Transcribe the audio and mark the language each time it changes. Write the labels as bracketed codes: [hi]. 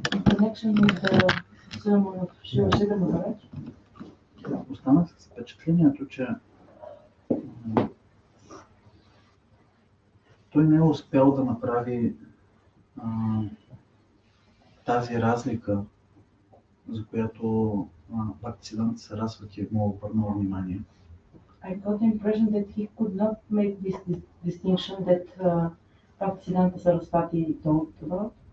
[en] Connection with the sermon of Шридера Махарадж. [bg] Останах с впечатлението, че той не е успял да направи тази разлика, за която Бакти Сарасвати му обърнал внимание. [en] I got the impression that he could not make this distinction that Бакти Сарасвати told about.